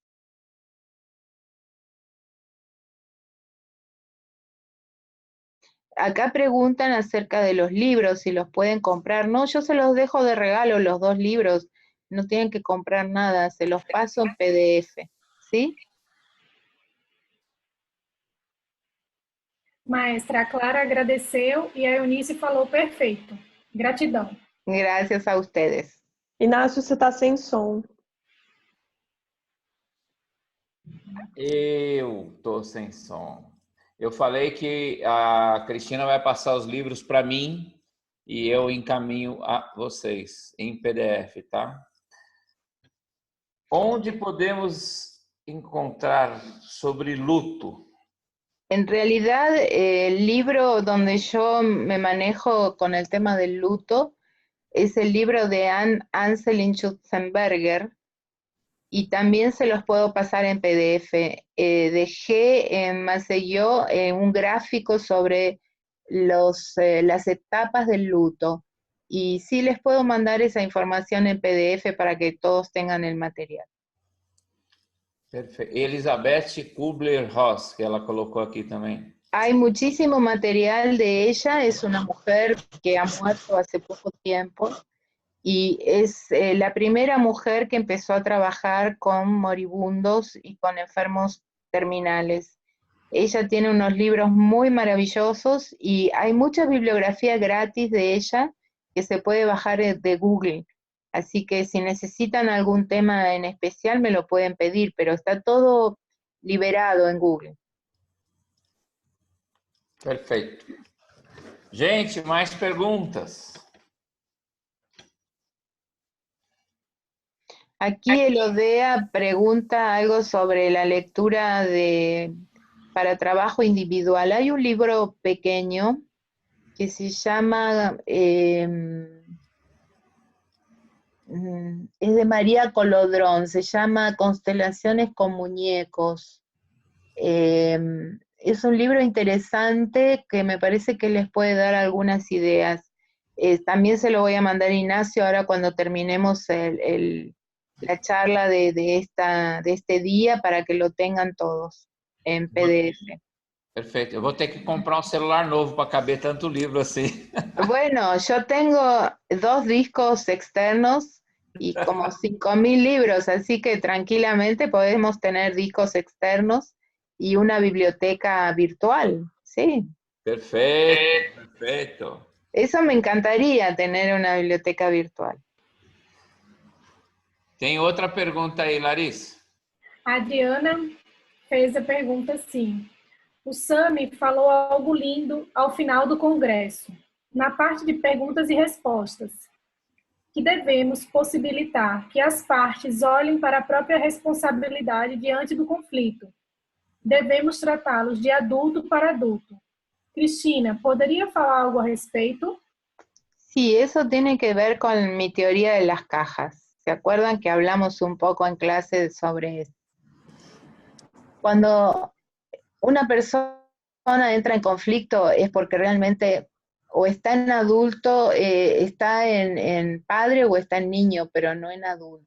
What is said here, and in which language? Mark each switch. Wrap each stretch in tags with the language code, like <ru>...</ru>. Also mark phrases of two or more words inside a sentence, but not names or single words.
<es>Acá preguntan acerca de los libros, si los pueden comprar. No, yo se los dejo de regalo, los 2 libros. No tienen que comprar nada, se los paso en PDF, ¿sí? Maestra,</es> <pt>a Clara agradeceu e a Eunice falou perfeito. Gratidão.</pt> <es>Gracias a ustedes.</es> <pt>Inácio, você está sem som. Eu tô sem som. Eu falei que a Cristina vai passar os livros para mim e eu encaminho a vocês em PDF, tá? Onde podemos encontrar sobre luto?</pt> <es>En realidad, el libro donde yo me manejo con el tema del luto es el libro de Anselin Schutzenberger, y también se los puedo pasar en PDF. Dejé en Maceió un gráfico sobre las etapas del luto, y sí les puedo mandar esa información en PDF para que todos tengan el material.</es> <pt>Perfeito. Elizabeth Kubler-Ross, que ela colocou aqui também.</pt> <es>Hay muchísimo material de ella, es una mujer que ha muerto hace poco tiempo, y es la primera mujer que empezó a trabajar con moribundos y con enfermos terminales. Ella tiene unos libros muy maravillosos y hay mucha bibliografía gratis de ella que se puede bajar de Google. Así que si necesitan algún tema en especial me lo pueden pedir, pero está todo liberado en Google.</es> <pt>Perfeito. Gente, mais perguntas?</pt> <es>Aquí el ODEA pregunta algo sobre la lectura para trabajo individual. Hay un libro pequeño que se llama, es de María Colodrón, se llama Constelaciones con Muñecos. Es un libro interesante que me parece que les puede dar algunas ideas. También se lo voy a mandar a Ignacio ahora cuando terminemos la charla de este día para que lo tengan todos en PDF.</es> <pt>Perfeito. Eu vou ter que comprar um celular novo para caber tanto livro assim.</pt> <es>Bueno, yo tengo 2 discos externos y como 5.000 libros, así que tranquilamente podemos tener discos externos y una biblioteca virtual, ¿sí?</es> <pt>Perfeito, perfeito.</pt> <es>Eso me encantaría, tener una biblioteca virtual.</es> <pt>Tem outra pergunta aí, Larissa? A Adriana fez a pergunta assim. O Sami falou algo lindo ao final do congresso, na parte de perguntas e respostas, que devemos possibilitar que as partes olhem para a própria responsabilidade diante do conflito. Devemos tratá-los de adulto para adulto. Cristina, ¿podría falar algo a respeito?</pt> <es>Sí, eso tiene que ver con mi teoría de las cajas. ¿Se acuerdan que hablamos un poco en clase sobre esto? Cuando una persona entra en conflicto es porque realmente o está en adulto, está en padre o está en niño, pero no en adulto.</es>